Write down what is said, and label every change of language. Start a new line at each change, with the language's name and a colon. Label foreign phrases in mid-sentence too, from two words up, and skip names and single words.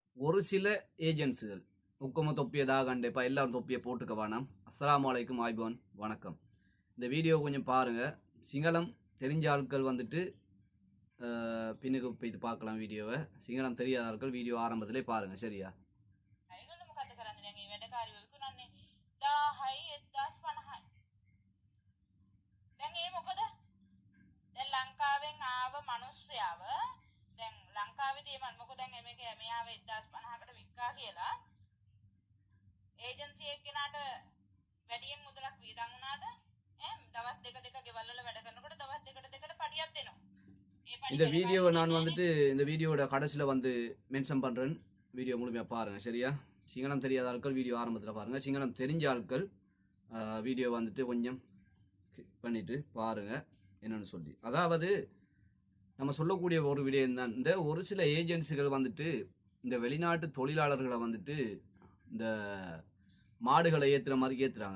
Tamil: ஒரு சில ஏஜென்சிகள் உக்கம தொப்பியதாக கண்டிப்பா எல்லாரும் தொப்பியை போட்டுக்க வேணாம்.
Arabic: السلام عليكم
Tamil: ஆய்போன் வணக்கம். இந்த வீடியோ கொஞ்சம் பாருங்க. சிங்களம் தெரிஞ்ச ஆட்கள் வந்துட்டு பின்னுக்கு போய் பார்க்கலாம் வீடியோவை. சிங்களம் தெரியாத ஆட்கள் வீடியோ ஆரம்பத்திலே பாருங்க. சரியா?
Sinhala: ලංකාවෙන් ආව මිනිස්සයව දැන් ලංකාවේදී මොකද දැන් මේක මෙයාව 1050කට වික්කා කියලා ඒජන්සි එක්කෙනාට වැඩියෙන් මුදලක් වියදම් වුණාද දවස් දෙක ගෙවල් වල වැඩ කරනකොට දවස් දෙකට පඩියක් දෙනවා.
Tamil: இந்த வீடியோவை நான் வந்துட்டு இந்த வீடியோட கடைசியில் வந்து மென்ஷன் பண்ணுறேன். வீடியோ முழுமையாக பாருங்கள். சரியா? சிங்களம் தெரியாத ஆட்கள் வீடியோ ஆரம்பத்தில் பாருங்கள். சிங்களம் தெரிஞ்ச ஆட்கள் வீடியோ வந்துட்டு கொஞ்சம் கிளிக் பண்ணிவிட்டு பாருங்கள் என்னன்னு சொல்லி. அதாவது நம்ம சொல்லக்கூடிய ஒரு விடயம் தான், இந்த ஒரு சில ஏஜென்சிகள் வந்துட்டு இந்த வெளிநாட்டு தொழிலாளர்களை வந்துட்டு இந்த மாடுகளை ஏற்றுற மாதிரி ஏற்றுறாங்க.